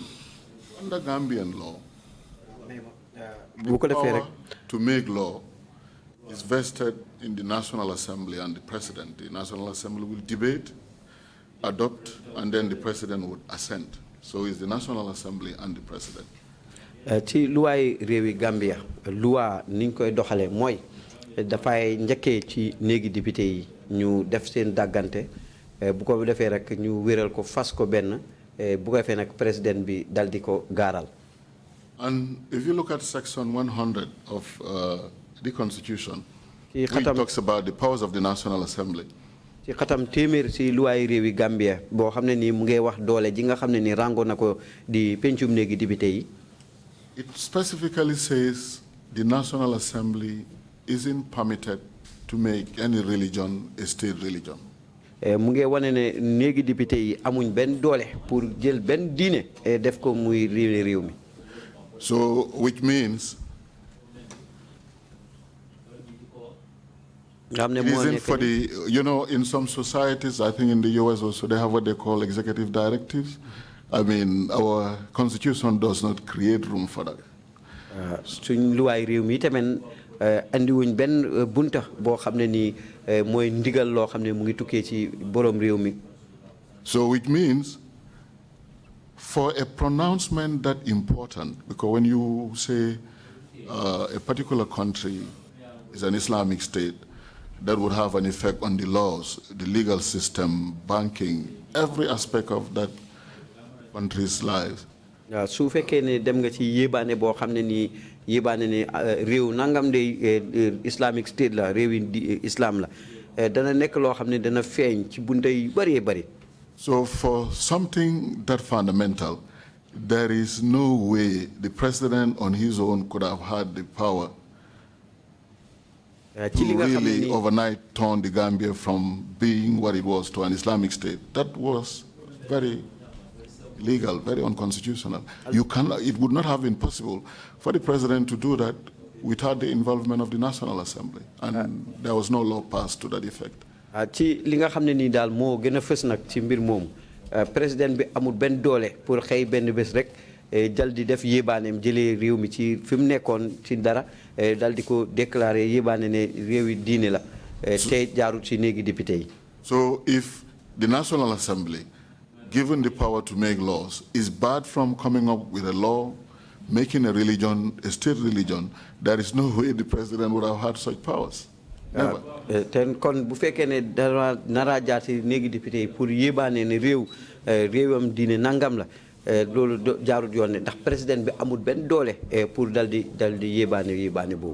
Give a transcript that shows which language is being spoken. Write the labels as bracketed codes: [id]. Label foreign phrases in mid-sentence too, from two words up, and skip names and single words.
[en] Under Gambian law, the power to make law is vested in the National Assembly and the President. The National Assembly will debate, adopt, and then the President would assent. So it's the National Assembly and the President. [wo] Ci luwaay réewi Gambia loi niñ koy doxale mooy dafay njëkkee ci néegi député yi ñu def seen dàggante bu ko defee rek ñu wéral ko fas ko benn bu ko defee nag président bi dal di ko gaaral. [en] And if you look at section 100 of the Constitution, which talks about the powers of the National Assembly. [wo] Ci xatam téeméer ci luwaay réewi Gambia boo xam ne nii mu ngi wax doole ji nga xam ne nii rango na ko di pencum néegi député yi. [en] It specifically says the National Assembly isn't permitted to make any religion a state religion. [wo] Mu ngi wane ne néegi député yi amuñ benn doole pour jël benn diine def ko muy réew mi. [en] So, which means it isn't for the, you know, in some societies, I think in the US also, they have what they call executive directives. I mean, our constitution does not create room for that. [wo] Suñ luwaay réew mi tamit andi wuñ benn bunta boo xam ne nii mooy ndigal loo xam ne mu ngi tukkee ci borom réew mi. [en] So which means for a pronouncement that important, because when you say a particular country is an Islamic state, that would have an effect on the laws, the legal system, banking, every aspect of that country's lives. [wo] Su fekkee ne dem nga ci yébaane boo xam ne nii yébaane ne réew nangam de [en] Islamic state [wo] la réewi islam la dana nekk loo xam ne dana feeñ ci bunte yu bëree bëri. [en] So for something that fundamental, there is no way the president on his own could have had the power to really overnight turn the Gambia from being what it was to an Islamic state. That was very illegal, very unconstitutional. It would not have been possible for the president to do that without the involvement of the National Assembly, and there was no law passed to that effect. [wo] Ci li nga xamne ni dal mo gëna fess nak ci mbir mom président bi amul ben doole pour xey ben bes rek dal di def yebanem jëlé réew mi ci fim nekkon ci dara dal di ko déclarer yebane ne réewi diiné la té jaaru ci néegi député yi. [en] So if the National Assembly, given the power to make laws, is barred from coming up with a law making a religion a state religion, there is no way the president would have had such powers. Never. [wo] Ten kon bu fekkee ne dara nara jaati néegi député yi pour yebane ne réewam diiné nangam la loolu jaarut yoon ne ndax président bi amul ben doole pour dal di yebane boobu.